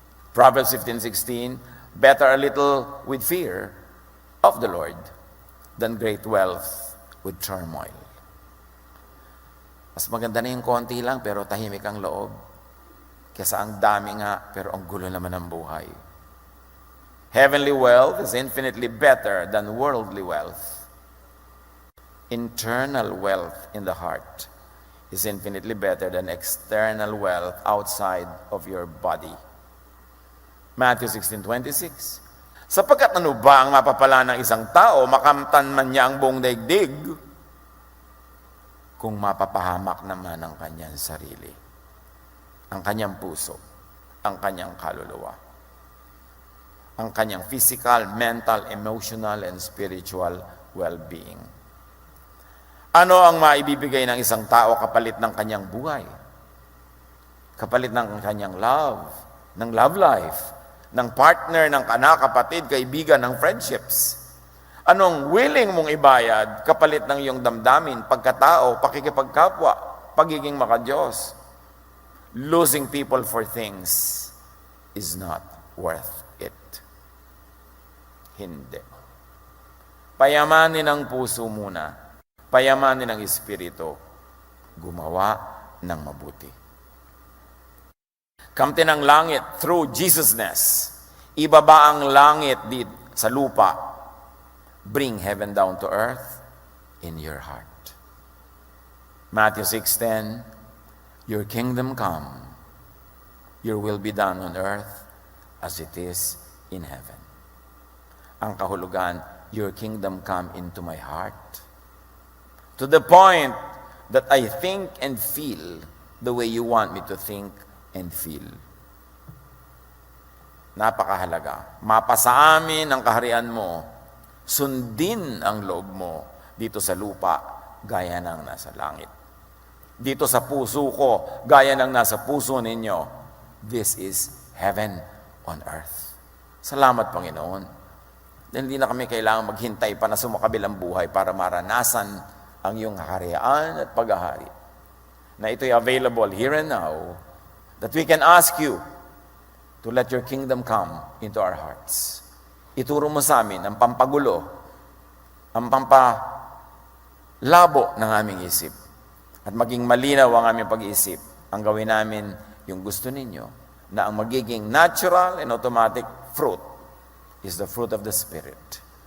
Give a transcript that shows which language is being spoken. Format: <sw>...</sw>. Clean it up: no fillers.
<en>Proverbs 15:16, better a little with fear of the Lord than great wealth with turmoil.</en> <tl>Mas maganda na yung konti lang pero tahimik ang loob. Kesa ang dami nga pero ang gulo naman ng buhay.</tl> <en>Heavenly wealth is infinitely better than worldly wealth. Internal wealth in the heart is infinitely better than external wealth outside of your body. Matthew 16:26.</en> <tl>Sapagkat ano ba ang mapapala ng isang tao, makamtan man niya ang buong daigdig, kung mapapahamak naman ang kanyang sarili, ang kanyang puso, ang kanyang kaluluwa, ang kanyang</tl> <en>physical, mental, emotional, and spiritual well-being.</en> <tl>Ano ang maibibigay ng isang tao kapalit ng kanyang buhay? Kapalit ng kanyang love, ng love life, ng partner, ng anak, kapatid, kaibigan, ng friendships. Anong willing mong ibayad kapalit ng iyong damdamin, pagkatao, pakikipagkapwa, pagiging makadiyos?</tl> <en>Losing people for things is not worth it.</en> <tl>Hindi. Payamanin ang puso muna. Payamanin ang espiritu. Gumawa ng mabuti. Kamtin ang langit through Jesusness. Ibaba ang langit dito sa lupa.</tl> <en>Bring heaven down to earth in your heart. Matthew 6:10, your kingdom come, your will be done on earth as it is in heaven.</en> <tl>Ang kahulugan,</tl> <en>your kingdom come into my heart. To the point that I think and feel the way you want me to think and feel.</en> <tl>Napakahalaga. Mapasa amin ang kaharian mo, sundin ang loob mo dito sa lupa, gaya ng nasa langit. Dito sa puso ko, gaya ng nasa puso ninyo.</tl> <en>This is heaven on earth.</en> <tl>Salamat, Panginoon. Dahil hindi na kami kailangan maghintay pa na sumakabilang buhay para maranasan ang iyong kaharian at paghahari.</tl> <en>Na ito'y available here and now, that we can ask you to let your kingdom come into our hearts.</en> <tl>Ituro mo sa amin ang pampagulo, ang pampalabo ng aming isip, at maging malinaw ang aming pag-iisip. Ang gawin namin yung gusto ninyo, na ang magiging</tl> <en>natural and automatic fruit is the fruit of the Spirit.</en>